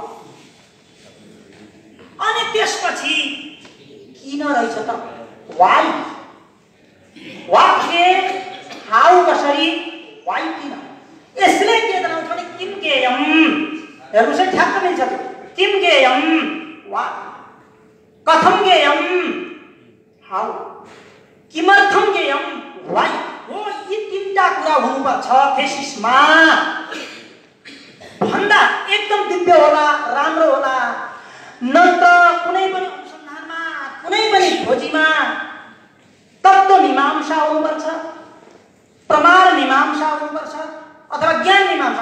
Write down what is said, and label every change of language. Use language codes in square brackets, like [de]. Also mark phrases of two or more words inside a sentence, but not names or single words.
[ne] अनि त्यसपछि किन रहेछ त वाइ। वाट के हाउ कसरी वाइ किन। यसले के जनाउँछ भने [sa] किम गेयम। [ne] हेर्नुस् है ठ्याक्क मिल्छ त्यो। [sa] किम गेयम वा कथम गेयम हाउ किमर्थम गेयम वाइ। [ne] हो यी तीनटा कुरा हुनुपर्छ थेसिसमा भन्दा एकदम दिव्य होला, राम्रो होला। न त कुनै पनि अनुसन्धानमा कुनै पनि खोजीमा तत्त्व मीमांसा हुनुपर्छ, प्रमाण मीमांसा हुनुपर्छ अथवा ज्ञान मीमांसा।